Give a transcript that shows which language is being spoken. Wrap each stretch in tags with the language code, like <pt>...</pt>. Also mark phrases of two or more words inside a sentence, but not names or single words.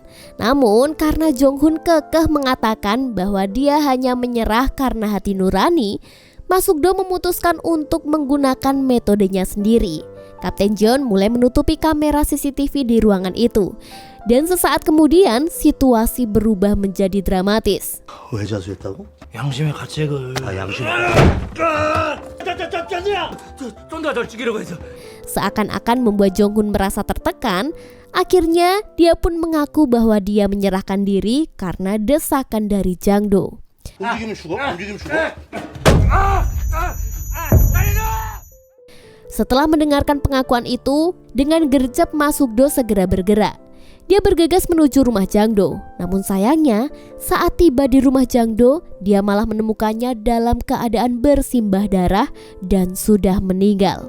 <id>Namun karena Jong-hun kekeh mengatakan bahwa dia hanya menyerah karena hati nurani, Mas Suk-do memutuskan untuk menggunakan metodenya sendiri. Kapten John mulai menutupi kamera CCTV di ruangan itu. Dan sesaat kemudian situasi berubah menjadi dramatis.</id> <ko>왜 자수했다고? 양심의 가책을 양심. 좀 더 널 죽이려고 해서</ko> <id>Seakan-akan membuat Jong-hun merasa tertekan, akhirnya dia pun mengaku bahwa dia menyerahkan diri karena desakan dari Jang-do.</id> <ko>움직이면 죽어? 움직이면 죽어?</ko> <id>Setelah mendengarkan pengakuan itu, dengan gercep Mas Suk-do segera bergerak. Dia bergegas menuju rumah Jang-do. Namun sayangnya, saat tiba di rumah Jang-do, dia malah menemukannya dalam keadaan bersimbah darah dan sudah meninggal.</id>